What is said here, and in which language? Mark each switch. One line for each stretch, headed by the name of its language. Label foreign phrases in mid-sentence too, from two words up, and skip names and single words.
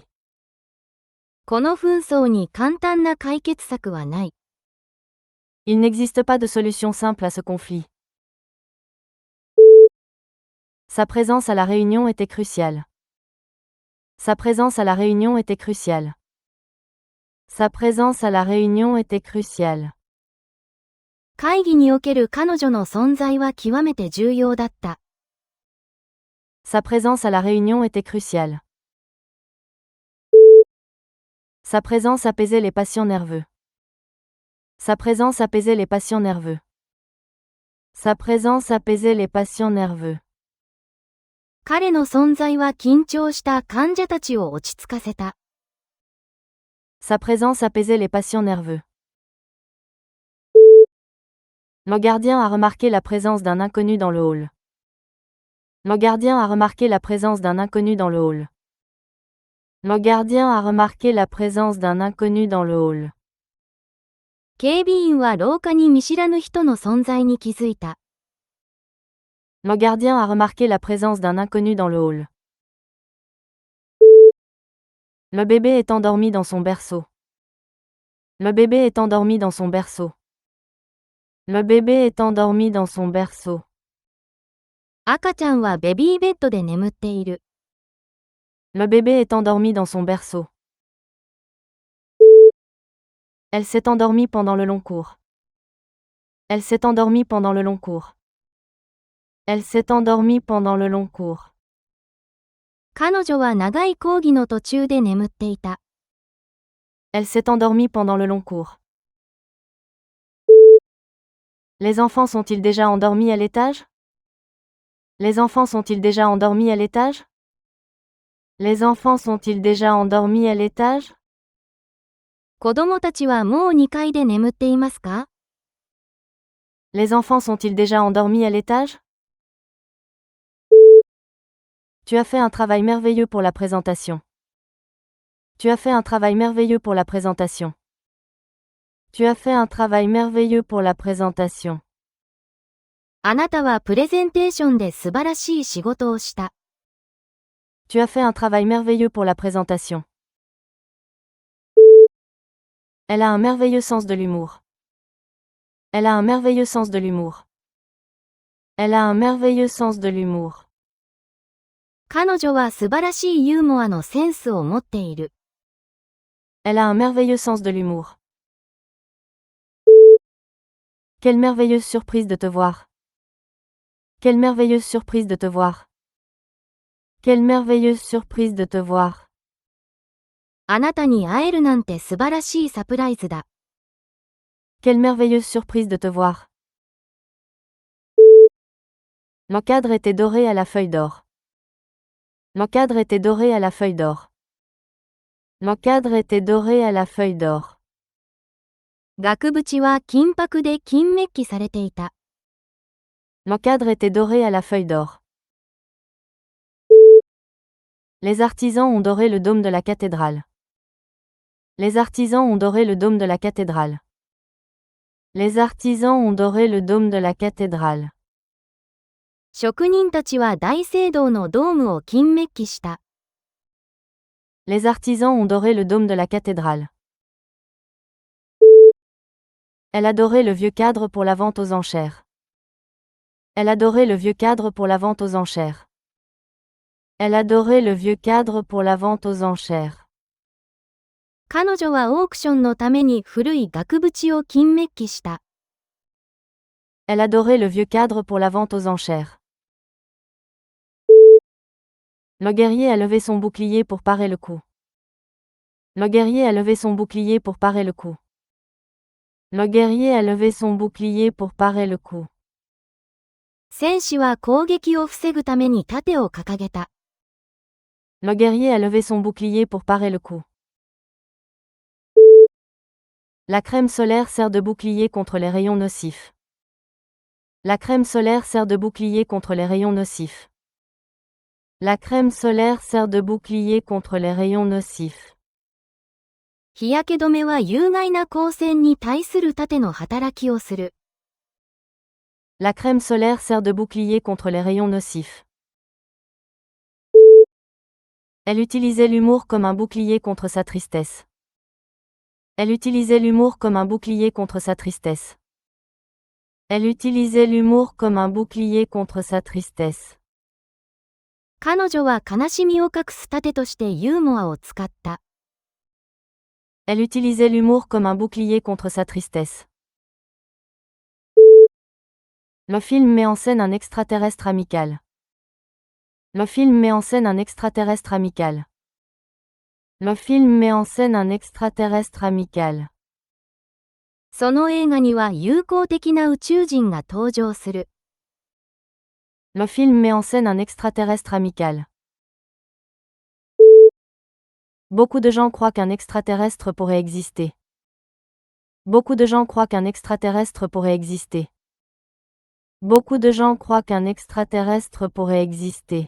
Japanese: この紛争に簡単な解決策はない。
French: Il n'existe pas de solution simple à ce conflit. Sa présence à la réunion était cruciale. Sa présence à la réunion était cruciale. Sa présence à la réunion était cruciale.
Japanese: 会議における彼女の存在は極めて重要だった。
French: Sa présence à la réunion était cruciale. Sa présence apaisait les patients nerveux. Sa présence apaisait les patients nerveux. Sa présence apaisait les patients nerveux.
Japanese: 彼の存在は緊張した患者たちを落ち着かせた。
French: Sa présence apaisait les patients nerveux. Le gardien a remarqué la présence d'un inconnu dans le hall. Le gardien a remarqué la présence d'un inconnu dans le hall. Le gardien a remarqué la présence d'un inconnu dans le hall.
Japanese: 警備員は廊下に見知らぬ人の存在に気づいた。
French: Le gardien a remarqué la présence d'un inconnu dans le hall. Le bébé est endormi dans son berceau. Le bébé est endormi dans son berceau. Le bébé est endormi dans son berceau.
Japanese: 赤ちゃんはベビーベッドで眠っている。
French: Le bébé est endormi dans son berceau. Elle s'est endormie pendant le long cours. Elle s'est endormie pendant le long cours. Elle s'est endormie pendant le long cours.
Japanese: 彼女は長い講義の途中で眠っていた。
French: Elle s'est endormie pendant le long cours. Les enfants sont-ils déjà endormis à l'étage? Les enfants sont-ils déjà endormis à l'étage? Les enfants sont-ils déjà endormis à l'étage?
Japanese: 子供たちはもう2階で眠っていますか？
French: Les enfants sont-ils déjà endormis à l'étage? Tu as fait un travail merveilleux pour la présentation. Tu as fait un travail merveilleux pour la présentation. Tu as fait un travail merveilleux pour la présentation.
Japanese: あなたはプレゼンテーションで素晴らしい仕事をした。
French: Tu as fait un travail merveilleux pour la présentation. Elle a un merveilleux sens de l'humour. Elle a un merveilleux sens de l'humour. Elle a un merveilleux sens de l'humour.
Japanese: 彼女は素晴らしいユーモアのセンスを持っている。
French: Elle a un merveilleux sens de l'humour. Quelle merveilleuse surprise de te voir. Quelle merveilleuse surprise de te voir. Quelle merveilleuse surprise de te voir.
Japanese: あなたに会えるなんて素晴らしいサプライズだ。
French: Quelle merveilleuse surprise de te voir. L'encadre était doré à la feuille d'or. L'encadre était doré à la feuille d'or. L'encadre était doré à la feuille d'or.
Japanese: 額縁は金箔で金メッキされていた。
French: L'encadre était doré à la feuille d'or. Les artisans ont doré le dôme de la cathédrale. Les artisans ont doré le dôme de la cathédrale. Les artisans ont doré le dôme de la cathédrale.
Japanese: 職人たちは大聖堂のドームを金メッキした。
French: Les artisans ont doré le dôme de la cathédrale. Elle a doré le vieux cadre pour la vente aux enchères. Elle a doré le vieux cadre pour la vente aux enchères. Elle a doré le vieux cadre pour la vente aux enchères.
Japanese: 彼女はオークションのために古い額縁を金メッキした。
French: Elle a doré le vieux cadre pour la vente aux enchères. Le guerrier a levé son bouclier pour parer le coup. Le guerrier a levé son bouclier pour parer le coup. Le guerrier a levé son bouclier pour parer le coup.
Japanese: 戦士は攻撃を防ぐために盾を掲げた。
French: Le guerrier a levé son bouclier pour parer le coup. La crème solaire sert de bouclier contre les rayons nocifs. La crème solaire sert de bouclier contre les rayons nocifs. La crème solaire sert de bouclier contre les rayons nocifs.
Japanese: 日焼け止めは有害な光線に対する盾の働きをする。
French: La crème solaire sert de bouclier contre les rayons nocifs. Elle utilisait l'humour comme un bouclier contre sa tristesse. Elle utilisait l'humour comme un bouclier contre sa tristesse. Elle utilisait l'humour comme un bouclier contre sa tristesse.
Japanese: 彼女は悲しみを隠す盾としてユーモアを使った。
French: Elle utilisait l'humour comme un bouclier contre sa tristesse. Le film met en scène un extraterrestre amical. Le film met en scène un extraterrestre amical. Le film met en scène un extraterrestre amical.
Japanese: その映画には友好的な宇宙人が登場する。
French: Le film met en scène un extraterrestre amical. Beaucoup de gens croient qu'un extraterrestre pourrait exister. Beaucoup de gens croient qu'un extraterrestre pourrait exister. Beaucoup de gens croient qu'un extraterrestre pourrait exister.